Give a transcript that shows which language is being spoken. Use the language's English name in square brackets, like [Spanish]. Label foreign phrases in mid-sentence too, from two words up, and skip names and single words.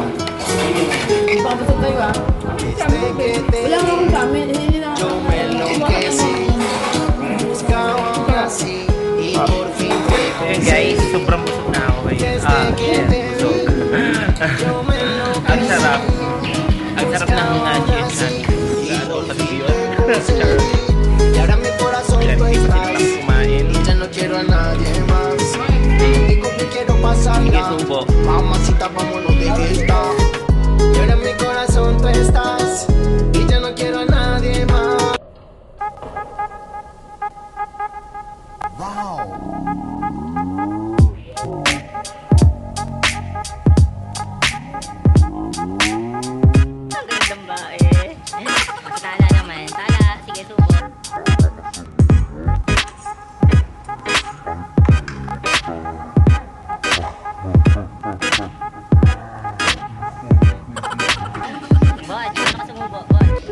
[Filipino] Pakabusog kayo ah. Wala nga akong kami. Hindi na ako. Ayun guys, sobrang busog na ako guys. Busog. Ang sarap. Ang sarap ng GS natin. Ano, pag-iyon. [Spanish] Y ahora mi corazón [Filipino] Ilan, [Spanish] tú [Filipino] hindi pa sila [Spanish] estás [Filipino] kumain. [Spanish] y ya no quiero a nadie más. Contigo que quiero [Filipino] Sige, [Spanish] pasarla. [Filipino] subo. [Spanish] Mamacita, vámonos de fiesta. Y ahora en mi corazón tú estás y ya no quiero a nadie más. [Filipino] Ang gandang bae. Tala naman. Tala. Sige, subok. Bod, paano ka sumubo? Bod.